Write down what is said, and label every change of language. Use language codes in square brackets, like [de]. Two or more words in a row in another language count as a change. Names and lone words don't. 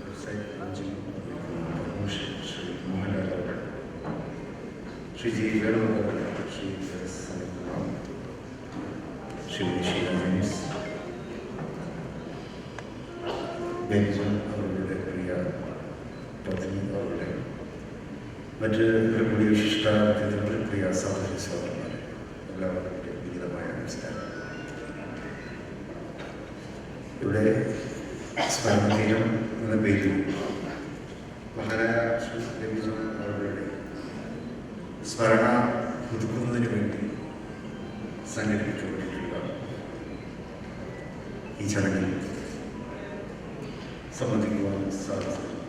[ml] श्री मोहनलाल श्री जी वेणुगोपाल श्री श्री शीला जैनिस बेंजन അവരുടെ പ്രിയ പത്നി അവരുടെ മറ്റ് കൂടി വിശിഷ്ടാതിഥികളുടെ പ്രിയ സഹോദരി സഹോദരന്മാരെ എല്ലാവർക്കും വിനീതമായ നമസ്കാരം. ഇവിടെ സ്മരണതീരം എന്ന പേരിൽ മഹാനായ ശ്രീ ബേബി ജോൺ അവരുടെ സ്മരണ പുതുക്കുന്നതിന് വേണ്ടി സംഘടിപ്പിക്കപ്പെട്ടിട്ടുള്ള ഈ ചടങ്ങിൽ സംബന്ധിക്കുവാൻ സാധിച്ചു.